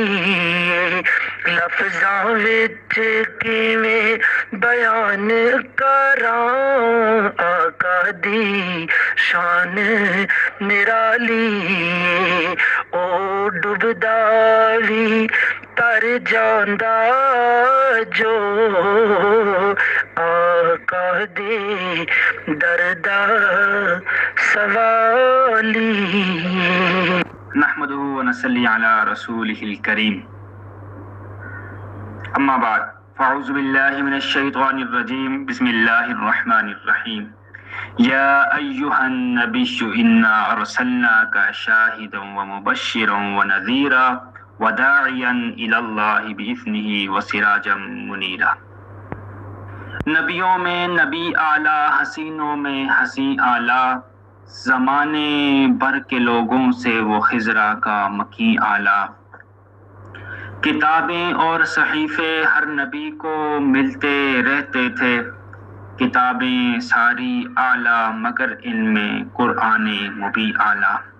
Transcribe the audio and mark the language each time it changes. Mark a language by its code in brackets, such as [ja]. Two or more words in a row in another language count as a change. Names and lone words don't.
[pa] لفظاں وچ کیویں بیان کراں آقا دی شان نرالی. او ڈبدا بھی تر جاندا جو آقا دے در دا سوالی. [ar] نحمده ونصلي على رسوله الكريم. أما بعد فأعوذ بالله من الشيطان الرجيم. بسم الله الرحمن الرحيم. يا أيها النبي إنا أرسلناك شاهدا ومبشرا ونذيرا وداعيا إلى الله بإذنه وسراجا منيرا. [ur] نبیوں میں نبی اعلیٰ، حسینوں میں حسیں اعلیٰ، زمانے بھر کے لوگوں سے وہ خضرا کا مکیں اعلیٰ. کتابیں اور صحیفے ہر نبی کو ملتے رہتے تھے، کتابیں ساری اعلیٰ مگر ان میں قرآن مبیں اعلیٰ.